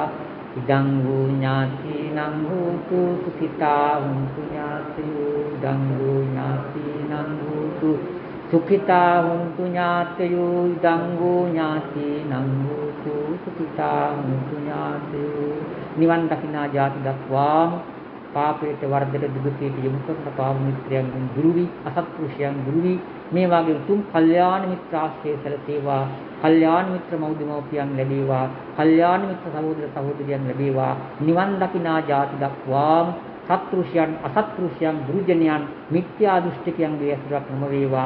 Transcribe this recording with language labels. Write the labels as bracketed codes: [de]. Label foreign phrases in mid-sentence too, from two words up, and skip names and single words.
[pi] ඉදං වූ ඥාතිනං හෝතු සුඛිතා හුන්තු ඥාතයෝ ඉදං වූ ඥාතිනං හෝතු සුඛිතා හුන්තු ඥාතයෝ ඉදං වූ ඥාතිනං හෝතු සුඛිතා හුන්තු ඥාතයෝ. [si] නිවන් දකිනා ජාති දක්වාම පාපයට වර්ධයට දුගතියට යොමු කරන පාප මිත්‍රයන්ගෙන් දුරු වී අසත්පුරුෂයන් දුරු වී මේ වාගේ උතුම් කල්යාණ මිත්‍ර ආශ්‍රය සැලසේවා. කල්යාණ මිත්‍ර මෞදිමෝපියන් ලැබේවා. කල්යාණ මිත්‍ර සහෝදර සහෝදරියන් ලැබේවා. නිවන් දකිනා ජාති දක්වාම සත්පුරුෂයන් අසත්පුරුෂයන් දුර්ජනයන් මිත්‍යා දෘෂ්ටිකයන්ගේ ඇසුරක් නොම වේවා.